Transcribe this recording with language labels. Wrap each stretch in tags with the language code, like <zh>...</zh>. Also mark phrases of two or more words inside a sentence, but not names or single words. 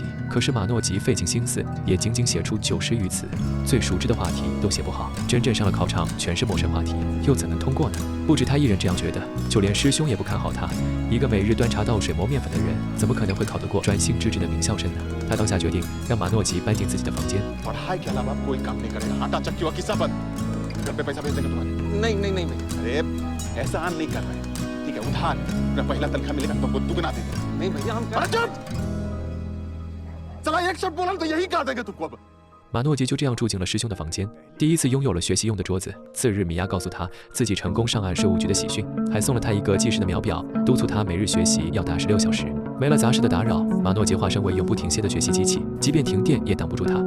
<zh>可是马诺吉费尽心思，也仅仅写出90余词，最熟知的话题都写不好。真正上了考场，全是陌生话题，又怎能通过呢？不止他一人这样觉得，就连师兄也不看好他。一个每日端茶倒水磨面粉的人，怎么可能会考得过专心致志的名校生呢？他当下决定让马诺吉搬进自己的房间。</zh> <hi>पढ़ाई के अलावा कोई काम नहीं करेगा। आटा चक्की और किस्सा बंद। घर पे पैसा भेज देंगे तुम्हारे। नहीं नहीं नहीं अरे एहसान नहीं कर रहे, ठीक है उधार। अपना पहला तनख्वाह मिलेगा तुमको दुगना दे देंगे। नहीं भैया हम अरे चुप! चला एक शब्द बोला तो यही काट देंगे तुमको अब।</hi> <zh>马诺吉就这样住进了师兄的房间，第一次拥有了学习用的桌子。次日，米娅告诉他自己成功上岸税务局的喜讯，还送了他一个计时的秒表，督促他每日学习要达16小时。没了杂事的打扰，马诺吉化身为永不停歇的学习机器，即便停电也挡不住他。</zh>